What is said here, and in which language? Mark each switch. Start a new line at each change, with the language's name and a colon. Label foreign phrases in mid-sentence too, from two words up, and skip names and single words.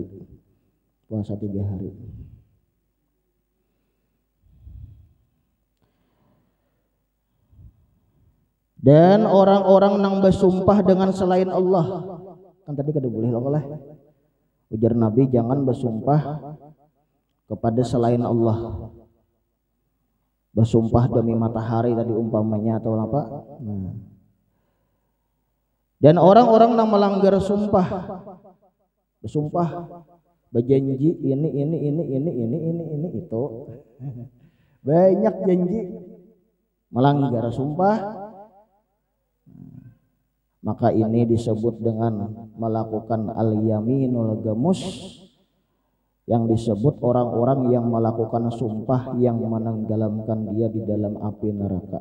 Indonesian: Puasa 3 hari.
Banjar: Dan orang-orang nang bersumpah dengan selain Allah. Kan tadi kada boleh lah. Ujar Nabi jangan bersumpah kepada selain Allah.
Indonesian: Bersumpah demi matahari tadi umpamanya atau apa? Dan orang-orang yang melanggar sumpah, bersumpah, berjanji ini itu, banyak janji, melanggar sumpah, maka ini disebut dengan melakukan al-yaminul gamus, yang disebut orang-orang yang melakukan sumpah yang menenggelamkan dia di dalam api neraka.